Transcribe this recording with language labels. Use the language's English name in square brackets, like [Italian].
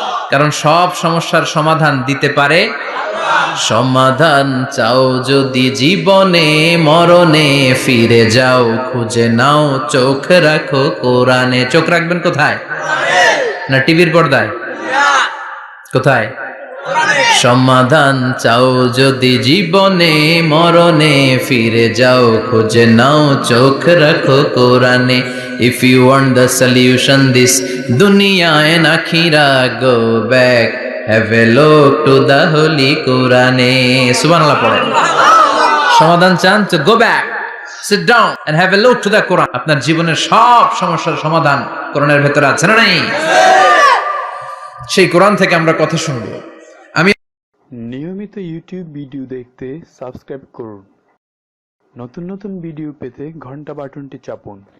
[Bangla] কারণ সব সমস্যার সমাধান দিতে পারে সমাধান চাও যদি জীবনে, মরণে ফিরে যাও, খুঁজে নাও, চোখ রাখো কোরআনে। চোখ রাখবেন কোথায়? না টিভির পর্দায়? কোথায়? সমাধান চাও যদি জীবনে, মরণে ফিরে যাও, খুঁজে নাও, চোখ রাখো কোরআনে। [English] If you want the solution this dunya and akhira, go back, have a look to the holy Quran. [Bangla] সুবহানাল্লাহ পড়েন। সমাধান চান তো [English] go back, sit down and have a look to the Quran. [Bangla] আপনার জীবনের সব সমস্যার সমাধান কোরআনের ভেতরে আছে না নাই? সেই কোরআন থেকে আমরা কথা শুনবো। নিয়মিত ইউটিউব ভিডিও দেখতে সাবস্ক্রাইব করুন। নতুন নতুন ভিডিও পেতে ঘন্টা বাটনটি চাপুন।